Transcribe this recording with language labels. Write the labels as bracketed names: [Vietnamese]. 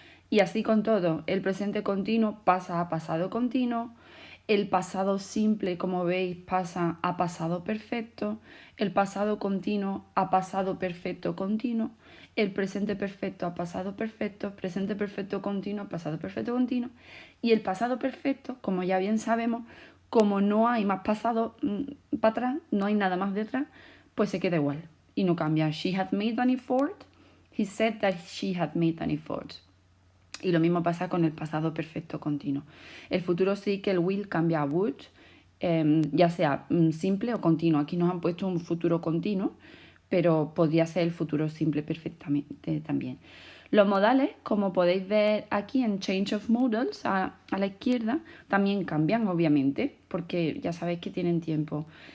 [Spanish] Y así con todo, el presente continuo pasa a pasado continuo, el pasado simple, como veis, pasa a pasado perfecto, el pasado continuo a pasado perfecto continuo, el presente perfecto a pasado perfecto, presente perfecto continuo a pasado perfecto continuo, y el pasado perfecto, como ya bien sabemos, como no hay más pasado para atrás, no hay nada más detrás, pues se queda igual y no cambia. [English] She had made an effort, he said that she had made an effort. [Spanish] Y lo mismo pasa con el pasado perfecto continuo. El futuro sí que el will cambia a would, ya sea simple o continuo. Aquí nos han puesto un futuro continuo, pero podría ser el futuro simple perfectamente también. Los modales, como podéis ver aquí en Change of Modals, a la izquierda, también cambian, obviamente, porque ya sabéis que tienen tiempo.